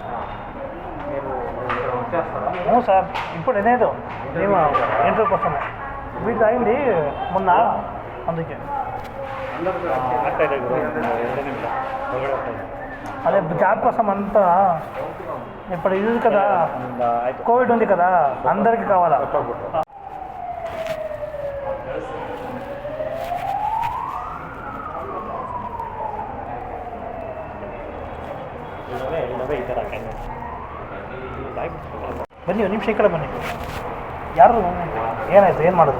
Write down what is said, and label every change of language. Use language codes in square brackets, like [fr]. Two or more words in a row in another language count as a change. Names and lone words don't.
[te] అవును సార్ ఇప్పుడు ఏదో మేము ఇంటర్వ్యూ కోసమే వీటికి అయింది మొన్న అందుకే అదే జాబ్ కోసం అంతా ఇప్పుడు ఇది కదా కోవిడ్ ఉంది కదా అందరికీ కావాలా [kn] ಬನ್ನಿ ಒಂದು ನಿಮಿಷ ಈ ಕಡೆ ಬನ್ನಿ ಯಾರು ಏನಾಯ್ತು ಏನು ಮಾಡೋದು